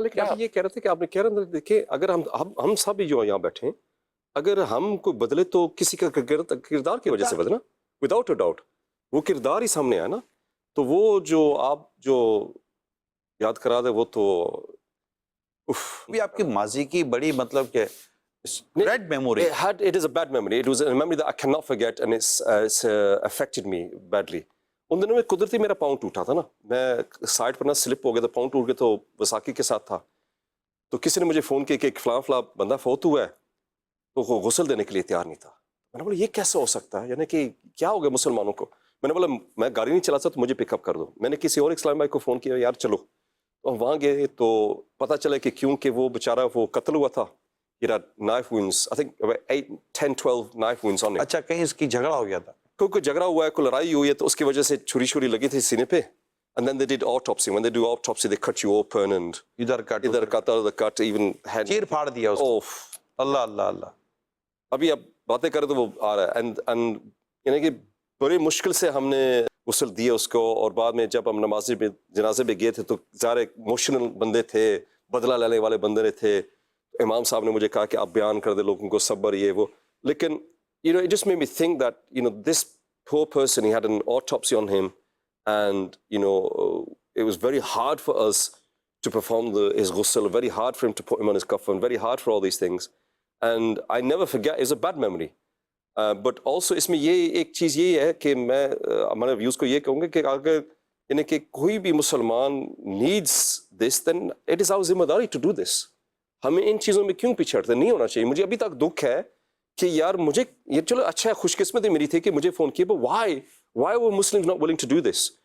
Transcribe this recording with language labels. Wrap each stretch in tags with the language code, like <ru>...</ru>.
<ur>لیکن آپ یہ کہہ رہے تھے کہ آپ نے کہہ رہے تھے دیکھیں اگر ہم سب جو یہاں بیٹھے ہیں، اگر ہم کو بدلے تو کسی کا کردار کی وجہ سے بدلنا،</ur> <en>without a doubt</en> <ur>وہ کردار ہی سامنے آیا نا. تو وہ جو آپ جو یاد کرا دے وہ تو بھی آپ کی ماضی کی بڑی مطلب کہ red memory.</ur> <en>It is a bad memory. It was a memory that I cannot forget, and it's affected me badly.</en> <ur>ان دنوں میں قدرتی میرا پاؤں ٹوٹا تھا نا، میں سائڈ پر نہ سلپ ہو گیا تھا، پاؤں ٹوٹ گیا، تو وساکی کے ساتھ تھا. تو کسی نے مجھے فون کیا کہ ایک فلاں بندہ فوت ہوا ہے، تو وہ غسل دینے کے لیے تیار نہیں تھا. میں نے بولا یہ کیسے ہو سکتا ہے، یعنی کہ کیا ہو گیا مسلمانوں کو. میں نے بولا میں گاڑی نہیں چلا سکتا تو مجھے پک اپ کر دو. میں نے کسی اور اسلام بھائی کو فون کیا، یار چلو. تو ہم وہاں گئے تو پتہ چلا کہ کیونکہ وہ بیچارہ وہ قتل ہوا تھا.</ur> <en>Knife wounds, I think about 8, 10, 12 knife wounds on it.</en> <ur>اچھا کہیں اس کی جھگڑا ہو گیا تھا؟ کوئی جھگڑا ہوا ہے، کوئی لڑائی ہوئی ہے، تو اس کی وجہ سے چھری لگی تھی سینے پہ.</ur> <en>And then they did autopsy. When they do autopsy, they cut you open and</en> <ur>ادھر</ur> <en>cut, even had</en> <ur>چیر پھاڑ دیا اس کو. اللہ اللہ اللہ. ابھی اب باتیں کریں تو وہ آ رہا ہے. and یعنی کہ بڑی مشکل سے ہم نے غسل دیا اس کو. اور بعد میں جب ہم نماز پہ جنازے پہ گئے تھے تو ظاہر ایموشنل بندے تھے، بدلہ لینے والے بندے تھے. امام صاحب نے مجھے کہا کہ آپ بیان کر دیں لوگوں کو صبر یہ وہ.</ur> <en>لیکن it just made me think that this poor person, he had an autopsy on him, and it was very hard for us to perform his ghusl, very hard for him to put him on his coffin, very hard for all these things. And I never forget, it's a bad memory. But also</en> <ur>اس میں یہ ایک چیز یہ ہے کہ میں ہمارے views کو یہ کہوں گا کہ اگر یعنی کہ کوئی بھی مسلمان</ur> <en>needs this, then it is our</en> <ur>ذمہ داری</ur> <en>to do this.</en> <ur>ہمیں ان چیزوں میں کیوں پیچھے ہٹتے؟ نہیں ہونا چاہیے. مجھے ابھی تک دکھ ہے کہ یار مجھے یہ چلو اچھا خوش قسمتی میری تھی کہ مجھے فون کیا،</ur> <en>but why were Muslims not willing to do this?</en>